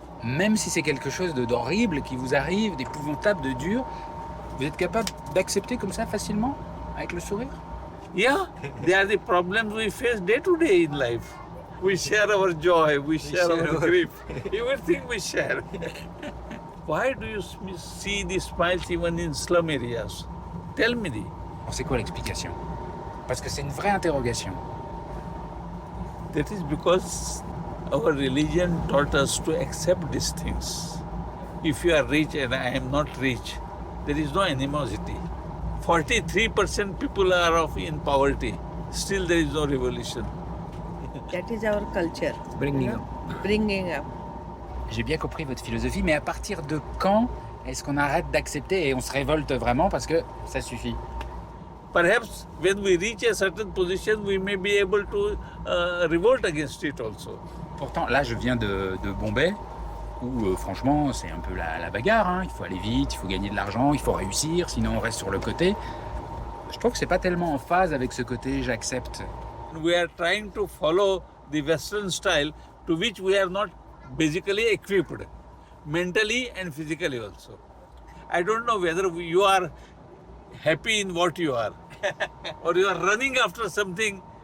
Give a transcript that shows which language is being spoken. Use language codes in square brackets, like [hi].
[fr] même si c'est quelque chose d'horrible qui vous arrive, d'épouvantable, de dur, vous êtes capable d'accepter comme ça facilement, avec le sourire? [en] Yeah, they are the problems we face day to day in life. We share our joy, we share our grief, everything we share. Why do you see the smiles even in slum areas? Tell me. [fr] C'est quoi l'explication? Parce que c'est une vraie interrogation. [en] That is because our religion taught us to accept these things. If you are rich and I am not rich, there is no animosity. 43% people are in poverty. Still there is no revolution. That is our culture. Bringing up. Bringing up. [fr] J'ai bien compris votre philosophie, mais à partir de quand est-ce qu'on arrête d'accepter et on se révolte vraiment parce que ça suffit? [en] Perhaps when we reach a certain position, we may be able to revolt against it also. [fr] Pourtant, là, je viens de Bombay, où franchement, c'est un peu la bagarre. Hein. Il faut aller vite, il faut gagner de l'argent, il faut réussir, sinon on reste sur le côté. Je trouve que c'est pas tellement en phase avec ce côté j'accepte. [en] We are trying to follow the Western style to which we are not basically equipped, mentally and physically also. I don't know whether you are happy in what you are or you are running after something.